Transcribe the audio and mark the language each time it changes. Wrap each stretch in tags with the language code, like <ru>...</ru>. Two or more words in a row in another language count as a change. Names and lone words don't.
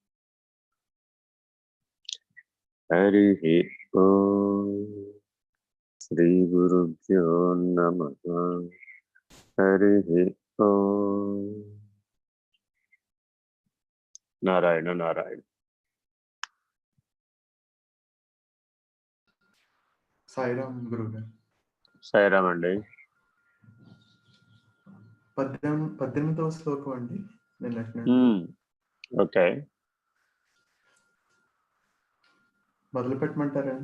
<sa>हरिः ॐ श्रीगुरुभ्यो नमः। हरिः ॐ नारायण नारायण।</sa> <te>సాయిరామ్ గురుగారు. సాయిరామ్ అండి. 18వ శ్లోకం అండి. ఓకే, మొదలు పెట్టమంటారండి?</te>